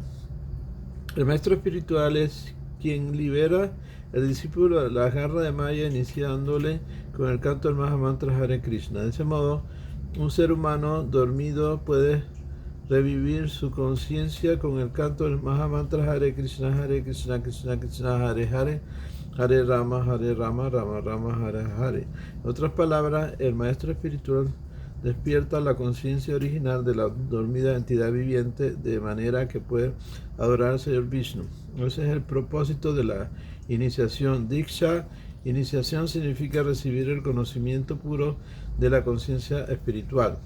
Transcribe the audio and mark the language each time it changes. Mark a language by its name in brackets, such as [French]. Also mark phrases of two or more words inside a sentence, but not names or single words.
[Spanish] El maestro espiritual es quien libera al discípulo de la garra de Maya, iniciándole con el canto del Mahamantra Hare Krishna. De ese modo, un ser humano dormido puede revivir su conciencia con el canto del Mahamantra Hare Krishna, Krishna Krishna, Hare Hare, Hare Rama, Rama Rama, Hare Hare. En otras palabras, el maestro espiritual despierta la conciencia original de la dormida entidad viviente de manera que puede adorar al Señor Vishnu. Ese es el propósito de la iniciación. Diksha, iniciación, significa recibir el conocimiento puro de la conciencia espiritual.